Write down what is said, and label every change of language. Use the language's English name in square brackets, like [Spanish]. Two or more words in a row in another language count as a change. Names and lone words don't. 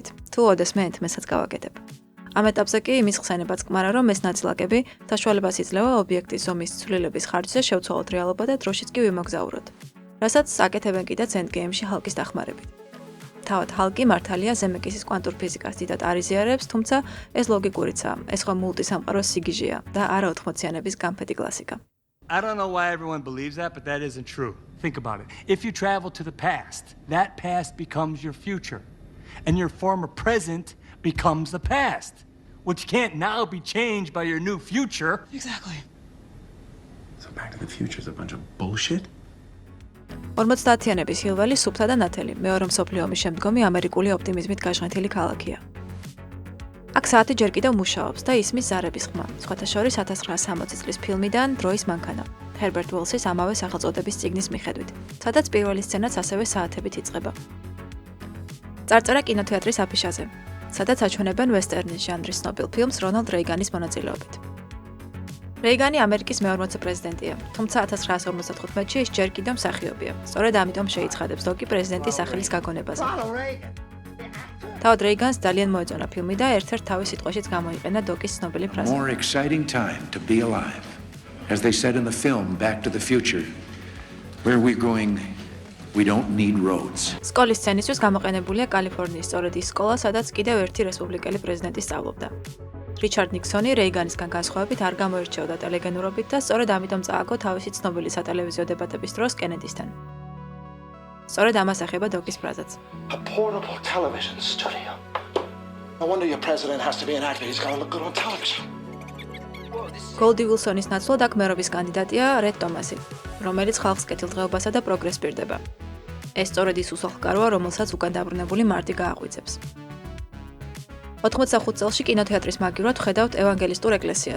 [Georgian] თუ ოდესმე ენტმესაც გავაკეთებ. ამ ეტაპზე კი იმის ხსენებაც კმარა, რომ ეს ნაწილაკები საშუალებას იძლევა ობიექტის ზომის ცვლილების ხარჯზე შევცვალოთ რეალობა და დროშიც კი ვიმოგზაუროთ. რასაც აკეთებენ კიდეც ენდგეიმში ჰალკის დახმარებით. თავად ჰალკი მართალია ზემეკისის კვანტურ ფიზიკას დიდად არ იზიარებს, თუმცა ეს ლოგიკურიცაა, ეს ხო მულტისამყაროს სიგიჟეა და არა 80-იანების გამფეთი კლასიკა. [English] I don't know why everyone believes that, but that isn't true. Think about it. If you travel to the past, that past becomes your future. And your former present becomes the past, which can't now be changed by your new future. Exactly. So Back to the Future is a bunch of bullshit? [Georgian] 50-იანების ჰილველი სუფთა და ნათელი, მეორე მსოფლიო ომის შემდგომი ამერიკული ოპტიმიზმით გაჟღენთილი ქალაქია. აქ საათი ჯერ კიდევ მუშაობს და ისმის ზარების ხმა, სხვათა შორის 1960 წლის ფილმიდან დროის მანქანა, ჰერბერტ უელსის ამავე სახელწოდების წიგნის მიხედვით, სადაც პირველი სცენაც ასევე საათებით იწყება. წარწერა კინოთეატრის აფიშაზე, სადაც აჩვენებენ ვესტერნის ჟანრის ცნობილ ფილმს რონალდ რეიგანის მონაწილეობით. რეიგანი ამერიკის მე-40 პრეზიდენტია, თუმცა 1955-ში ის ჯერ კიდევ მსახიობია. სწორედ ამიტომ შეიცხადებს დოკი პრეზიდენტის სახელის გაგონებაზე. თავად რეიგანს ძალიან მოეწონა ფილმი და ერთ-ერთ თავის სიტყვაშიც გამოიყენა დოკის ცნობილი ფრაზა. [English] More exciting time to be alive. As they said in the film Back to the Future, where we're going, we don't need roads. [Georgian] სკოლის სცენისთვის გამოყენებულია კალიფორნიის სწორედ ის სკოლა, სადაც კიდევ ერთი რესპუბლიკელი პრეზიდენტი სწავლობდა. რიჩარდ ნიქსონი რეიგანისგან განსხვავებით არ გამოირჩეოდა ტელეგენურობით და სწორედ ამიტომ წააგო თავისი ცნობილი სატელევიზიო დებატების დროს კენედისთან. სწორედ ამას ეხება დოკის ფრაზაც. [English] A portable television studio. No wonder your president has to be an actor. He's got to look good on television. [Georgian] გოლდი ვილსონის ნაცვლად აქ მერობის კანდიდატია რედ ტომასი, რომელიც ხალხს კეთილდღეობასა და პროგრესს პირდება. ეს სწორედ ის უსახლკაროა, რომელსაც უკან დაბრუნებული მარტი გააღვიძებს. 85 წელში კინოთეატრის მაგივრად ხედავთ ევანგელისტურ ეკლესიას.